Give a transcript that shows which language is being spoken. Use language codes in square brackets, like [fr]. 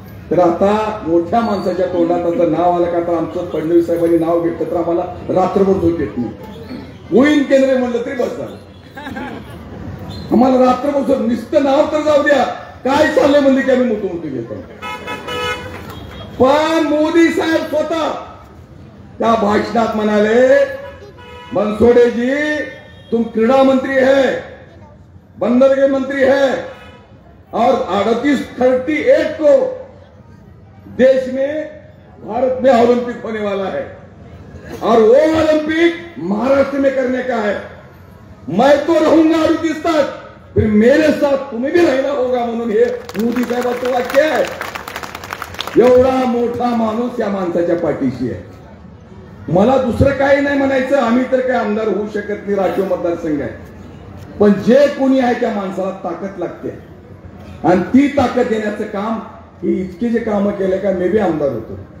[mr] तर आता मोठ्या माणसाच्या तोंडात आता नाव आलं का, आता आमचं फडणवीस साहेबांनी नाव घेतलं तर आम्हाला रात्रभर झोप येत नाही. गोविंद केंद्रे म्हणलं तरी बस झालं, आम्हाला रात्रभर झोप. नुसतं नाव तर जाऊ द्या, काय चाललंय म्हणले की आम्ही मोठं घेतो. पण मोदी साहेब स्वतः त्या भाषणात म्हणाले, [hi] बनसोडे जी तुम क्रीडा मंत्री है, बंदरगाह मंत्री है, और 38 को देश में भारत में ओलंपिक होने वाला है, और वो ओलंपिक महाराष्ट्र में करने का है. मैं तो रहूंगा 38 तक, फिर मेरे साथ तुम्हें भी रहना होगा. [mr] म्हणून हे मोदी साहेबांचं वाक्य आहे. एवढा मोठा माणूस या माणसाच्या पाठीशी आहे. मला दुसरं काही नाही म्हणायचं. आम्ही तर काय आमदार होऊ शकत नाही, राखीव मतदारसंघ आहे. पण जे कोणी आहे त्या माणसाला ताकद लागते, आणि ती ताकद देण्याचं काम, ही इतके जे कामं केले का मी बी आमदार होतो.